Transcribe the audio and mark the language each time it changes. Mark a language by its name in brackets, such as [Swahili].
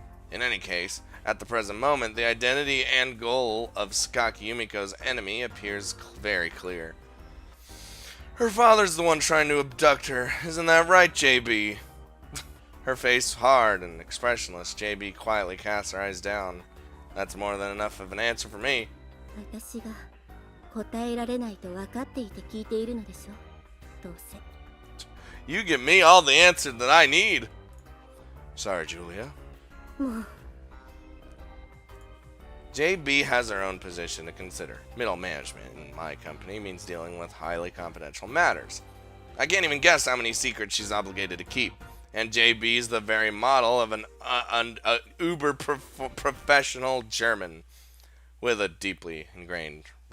[English] In any case, at the present moment, the identity and goal of Sakaki Yumiko's enemy appears very clear. Her father's the one trying to abduct her, isn't that right, JB? Her face hard and expressionless, JB quietly casts her eyes down. That's more than enough of an answer for me. [Japanese] 私が答えられないと分かっていて聞いているのでしょ。どうせ。 [English] You give me all the answer that I need. Sorry, Julia. [Japanese] もう。 [English] JB has her own position to consider. Middle management in my company means dealing with highly confidential matters. I can't even guess how many secrets she's obligated to keep. And JB's the very model of an uber professional German with a deeply ingrained